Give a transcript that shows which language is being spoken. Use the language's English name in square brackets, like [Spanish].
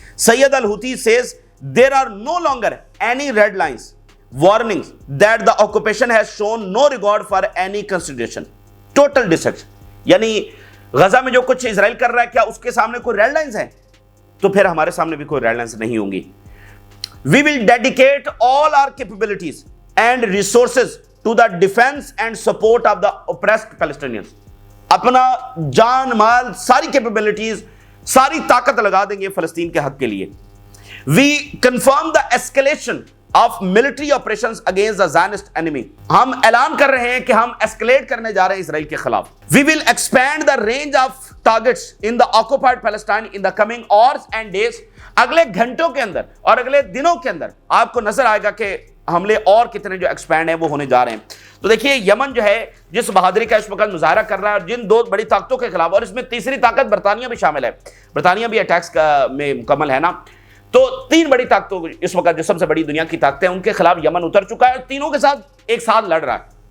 [English] Sayyid al Houthi says there are no longer any red lines, warnings that the occupation has shown no regard for any consideration. [Urdu] Total destruction, یعنی غزہ میں جو کچھ اسرائیل کر رہا ہے, کیا اس کے سامنے کوئی ریڈ لائنز ہیں؟ تو پھر ہمارے سامنے بھی کوئی ریڈ لائنز نہیں ہوں گی. [English] We will dedicate all our capabilities and resources to the defense and support of the oppressed Palestinians. [Urdu] اپنا جان مال ساری کیپیبلٹیز ساری طاقت لگا دیں گے فلسطین کے حق کے لیے. [English] We confirm the escalation of military operations against the Zionist enemy. [Urdu] ہم اعلان کر رہے ہیں کہ ہم اسکلیٹ کرنے جا رہے ہیں اسرائیل کے خلاف. [English] We will expand the range of targets in the occupied Palestine in the coming hours and days. [Urdu] اگلے گھنٹوں کے اندر اور اگلے دنوں کے اندر آپ کو نظر آئے گا کہ حملے اور کتنے جو ایکسپینڈ ہیں وہ ہونے جا رہے ہیں. تو دیکھیے یمن جو ہے جس بہادری کا اس وقت مظاہرہ کر رہا ہے اور جن 2 بڑی طاقتوں کے خلاف, اور اس میں تیسری طاقت برطانیہ بھی شامل ہے, برطانیہ بھی اٹیکس میں مکمل ہے نا, تو 3 بڑی طاقتوں اس وقت جو سب سے بڑی دنیا کی طاقتیں ہیں ان کے خلاف یمن اتر چکا ہے, تینوں کے ساتھ ایک ساتھ لڑ رہا ہے.